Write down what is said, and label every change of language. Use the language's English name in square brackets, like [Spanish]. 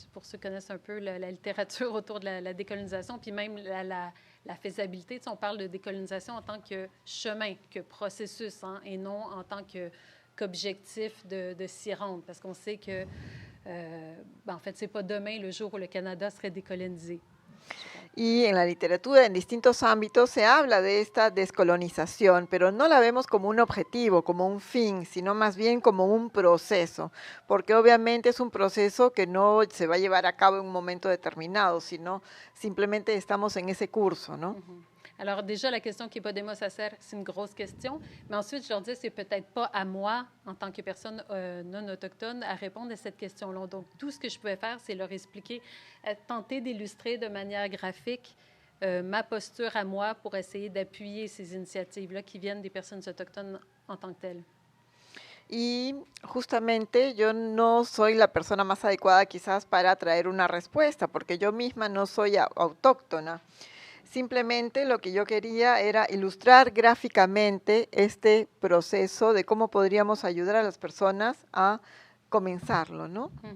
[French] Pour ceux qui connaissent un peu la littérature autour de la décolonisation, puis même la faisabilité, on parle de décolonisation en tant que chemin, que processus, hein, et non en tant qu'objectif de s'y rendre, parce qu'on sait que, en fait, c'est pas demain le jour où le Canada serait décolonisé. [Spanish] Y en la literatura, en distintos ámbitos, se habla de esta descolonización, pero no la vemos como un objetivo, como un fin, sino más bien como un proceso, porque obviamente es un proceso que no se va a llevar a cabo en un momento determinado, sino simplemente estamos en ese curso, ¿no? [French] Alors déjà, la question qui est pas des mots, ça sert, c'est une grosse question. Mais ensuite, je leur dis, c'est peut-être pas à moi, en tant que personne non autochtone, à répondre à cette question-là. Donc, tout ce que je pouvais faire, c'est leur expliquer, tenter d'illustrer de manière graphique ma posture à moi pour essayer d'appuyer ces initiatives-là qui viennent des personnes autochtones en tant que telles. [Spanish] Y justamente yo no soy la persona más adecuada quizás para traer una respuesta, porque yo misma no soy autóctona. Simplemente lo que yo quería era ilustrar gráficamente este proceso de cómo podríamos ayudar a las personas a comenzarlo, ¿no?